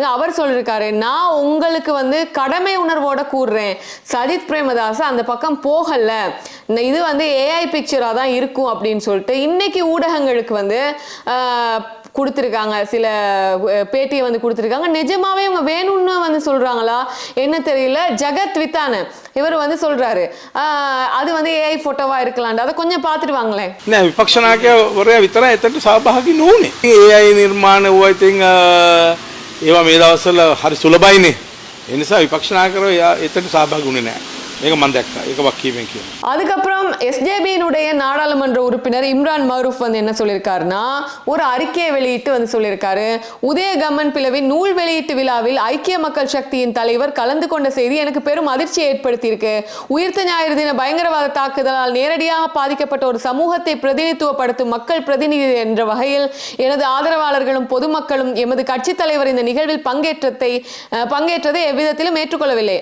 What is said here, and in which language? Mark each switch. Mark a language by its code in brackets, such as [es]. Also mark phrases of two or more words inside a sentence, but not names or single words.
[ta] அவர் சொல்லியிருக்காரு, நான் உங்களுக்கு வந்து கடமை உணர்வோட கூறுறேன், சஜித் பிரேமதாஸ் அந்த பக்கம் போகல, இது வந்து [en] AI picture [ta] தான் இருக்கும் அப்படின்னு சொல்லிட்டு இன்னைக்கு ஊடகங்களுக்கு வந்து கொடுத்துருக்காங்க. சில பேட்டியை வந்து கொடுத்துருக்காங்க. நிஜமாவே இவங்க வேணும்னு வந்து சொல்றாங்களா என்ன தெரியல. ஜகத் வித்தான இவர் வந்து சொல்றாரு அது வந்து [en] AI photo [ta] இருக்கலாம்டா. அதை கொஞ்சம் பார்த்துட்டு வாங்களேன். [si] නෑ විපක්ෂ නායකවරයා විතරයි එතනට සහභාගී නොවුනේ. AI නිර්මාණ වුණා ඉතින් ඒවා මේ දවස්වල හරි සුලභයිනේ. ඒ නිසා විපක්ෂ නායකවරයා එතනට සහභාගී වුණේ නෑ. මේක මම දැක්කා. ඒක වක්කීමෙන් කියනවා. [ta] அதுக்கப்புறம் எஸ்ஜேபியினுடைய நாடாளுமன்ற உறுப்பினர் இம்ரான் மரூஃப் வந்து என்ன சொல்லியிருக்காருன்னா, ஒரு அறிக்கையை வெளியிட்டு வந்து சொல்லியிருக்காரு, உதயகம்மன் பிளவின் நூல் வெளியீட்டு விழாவில் ஐக்கிய மக்கள் சக்தியின் தலைவர் கலந்து கொண்ட செய்தி எனக்கு பெரும் அதிர்ச்சியை ஏற்படுத்தியிருக்கு. உயிர்த்த ஞாயிறு தின பயங்கரவாத தாக்குதலால் நேரடியாக பாதிக்கப்பட்ட ஒரு சமூகத்தை பிரதிநிதித்துவப்படுத்தும் மக்கள் பிரதிநிதி என்ற வகையில் எனது ஆதரவாளர்களும் பொதுமக்களும் எமது கட்சி தலைவர் இந்த நிகழ்வில் பங்கேற்றதை எவ்விதத்திலும் ஏற்றுக்கொள்ளவில்லை.